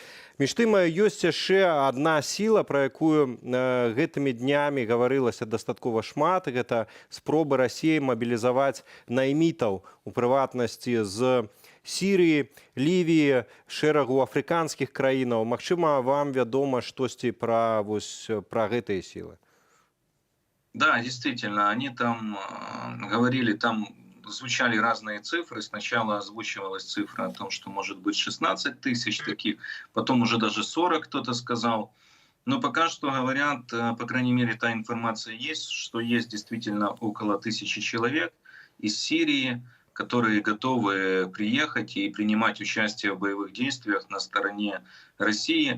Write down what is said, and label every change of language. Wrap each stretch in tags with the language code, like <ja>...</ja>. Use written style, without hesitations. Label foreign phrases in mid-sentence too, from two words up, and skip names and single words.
<be>Між тым, ёсць яшчэ адна сіла, пра якую гэтымі днямі гаварылася дастаткова шмат. Гэта спробы Расіі мабілізаваць наймітаў, у прыватнасці з Сірыі, Лівіі, шэрагу афрыканскіх краінаў. Магчыма, вам вядома штосьці пра гэтыя сілы?</be> <ru>Да, действительно, они там говорили, там звучали разные цифры. Сначала озвучивалась цифра о том, что может быть 16 тысяч таких, потом уже даже 40 кто-то сказал. Но пока что говорят, по крайней мере, та информация есть, что есть действительно около 1000 человек из Сирии, которые готовы приехать и принимать участие в боевых действиях на стороне России.</ru>